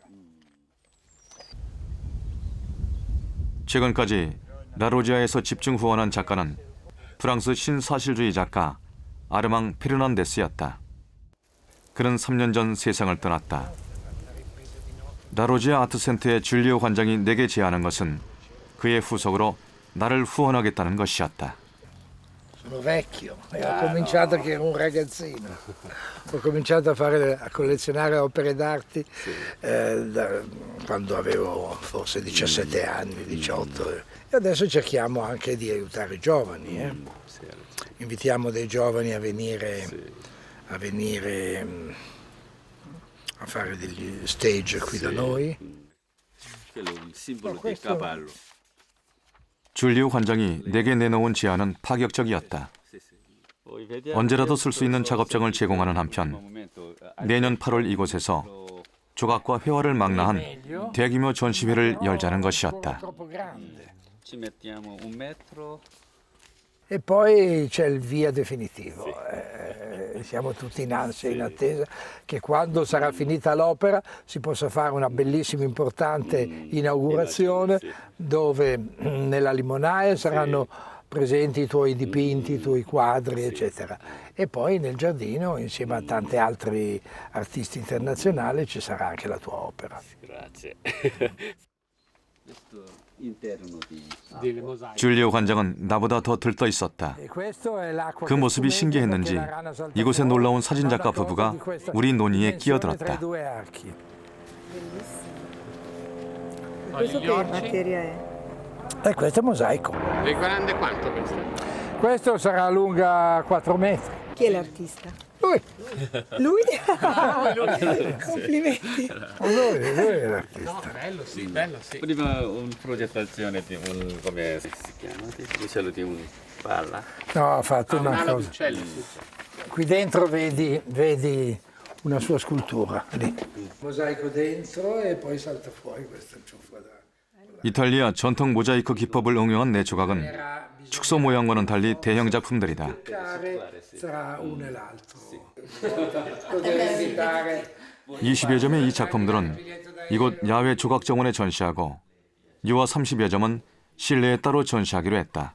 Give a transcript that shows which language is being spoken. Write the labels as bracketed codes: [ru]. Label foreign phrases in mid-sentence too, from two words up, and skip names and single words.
[ko] 최근까지 라로지아에서 집중 후원한 작가는 프랑스 신사실주의 작가 아르망 페르난데스였다. 그는 3년 전 세상을 떠났다. 라로지아 아트센터의 줄리오 관장이 내게 제안한 것은 그의 후속으로 나를 후원하겠다는 것이었다. [it] Sono vecchio e ho cominciato che ero un ragazzino. Ho cominciato a collezionare opere d'arte quando avevo forse 17 anni, 18. E adesso cerchiamo anche di aiutare i giovani. Invitiamo dei giovani a venire a fare degli stage qui da noi. Quello il simbolo di cavallo. [ko] 줄리오 관장이 내게 내놓은 제안은 파격적이었다. 언제라도 쓸 수 있는 작업장을 제공하는 한편 내년 8월 이곳에서 조각과 회화를 망라한 대규모 전시회를 열자는 것이었다. [it] Ci mettiamo 1 metro. E poi c'è il via definitivo. Siamo tutti in ansia, in attesa che quando sarà finita l'opera si possa fare una bellissima, importante inaugurazione dove nella limonaia saranno presenti i tuoi dipinti, i tuoi quadri, eccetera. E poi nel giardino, insieme a tanti altri artisti internazionali, ci sarà anche la tua opera. Grazie. interno delle mosaiche. 줄리오 관장은 나보다 더 들떠 있었다. 그 모습이 신기했는지 이곳에 놀러 온 사진작가 부부가 우리 논의에 끼어들었다. Questo che materia è? Questo è mosaico. E grande quanto questo? Questo sarà lunga 4 metri. Chi è l'artista? Lui. Lui? Complimenti. Lui è l'artista. No, bello sì, bello sì. Prima una progettazione di un, come si chiama? L'uccello di un palla. No, ha fatto una cosa. Qui dentro vedi una sua scultura, lì. Mosaico dentro e poi salta fuori questo ciuffo da. [ko] 이탈리아 전통 모자이크 기법을 응용한 내 조각은 축소 모양과는 달리 대형 작품들이다. 20여 점의 이 작품들은 이곳 야외 조각정원에 전시하고 유화 30여 점은 실내에 따로 전시하기로 했다.